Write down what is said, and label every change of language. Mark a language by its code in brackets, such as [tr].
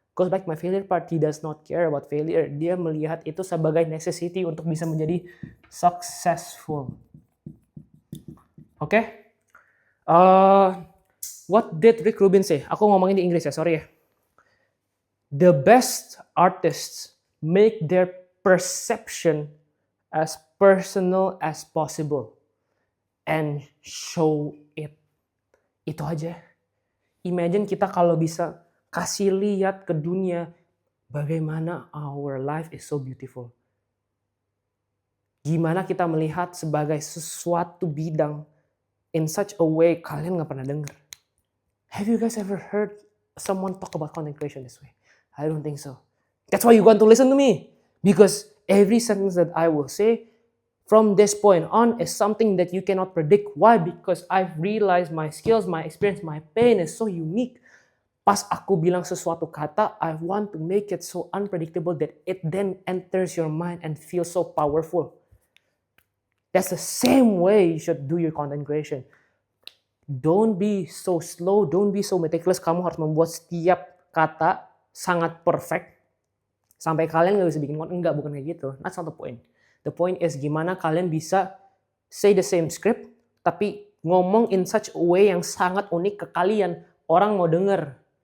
[en] Goes back to my failure part, he does not care about failure. [id] Dia melihat itu sebagai necessity untuk bisa menjadi successful. Oke? [en] What did Rick Rubin say? [id] Aku ngomongin di Inggris ya, [en] sorry [id] ya. [en] The best artists make their perception as personal as possible and show it. [id] Itu aja. [en] Imagine [id] kita kalau bisa kasih lihat ke dunia bagaimana [en] our life is so beautiful. [id] Gimana kita melihat sebagai sesuatu bidang [en] in such a way [id] kalian gak pernah dengar. [en] Have you guys ever heard someone talk about content creation this way? I don't think so. That's why you want to listen to me. Because every sentence that I will say from this point on is something that you cannot predict. Why? Because I've realized my skills, my experience, my pain is so unique. [id] Pas aku bilang sesuatu kata, [en] I want to make it so unpredictable that it then enters your mind and feels so powerful. That's the same way you should do your content creation. Don't be so slow, don't be so meticulous. [id] Kamu harus membuat setiap kata sangat perfect sampai kalian gak bisa bikin konten. Enggak, bukan kayak gitu. [en] That's not the point. The point is [id] gimana kalian bisa [en] say the same script [id] tapi ngomong [en] in such a way [id] yang sangat unik ke kalian. Orang mau denger.